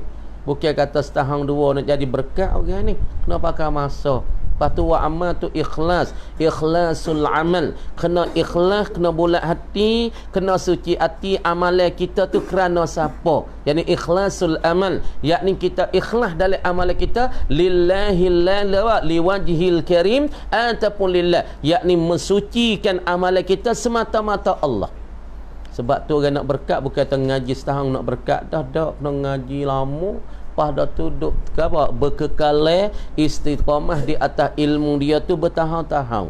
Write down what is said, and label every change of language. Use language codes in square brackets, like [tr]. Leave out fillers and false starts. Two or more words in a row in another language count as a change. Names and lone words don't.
[ms] Bukan kata setahun dua nak jadi berkat orang ni, kena pakai masa. Lepas tu wa amal tu ikhlas, [ar] إخلاص العمل, [ms] kena ikhlas, kena bulat hati, kena suci hati. Amalan kita tu kerana siapa? Yani [ar] إخلاص العمل, [ms] yakni kita ikhlas dalam amalan kita [ar] لله لا لوجه الكريم [ms] ataupun lillah, yakni mensucikan amalan kita semata-mata Allah. Sebab tu orang nak berkat bukan ngaji setahun nak berkat dah, kena ngaji lama. Pada tu duk berkekal istiqamah di atas ilmu dia tu bertahun-tahun.